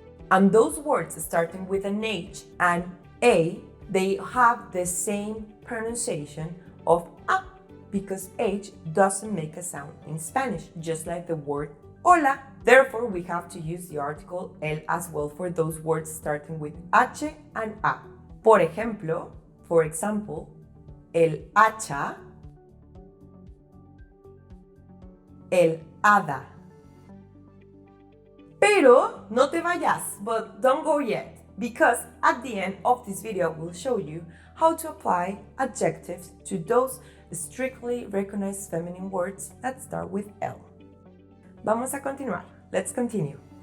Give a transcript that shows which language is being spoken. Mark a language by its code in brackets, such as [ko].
[en] And those words starting with an H and A, they have the same pronunciation of A because H doesn't make a sound in Spanish, just like the word hola. Therefore, we have to use the article el as well for those words starting with H and A. For example, el hacha, el hada. [es] Pero no te vayas, [en] but don't go yet, because at the end of this video I will show you how to apply adjectives to those strictly recognized feminine words that start with L. [es] Vamos a continuar. [en] Let's continue.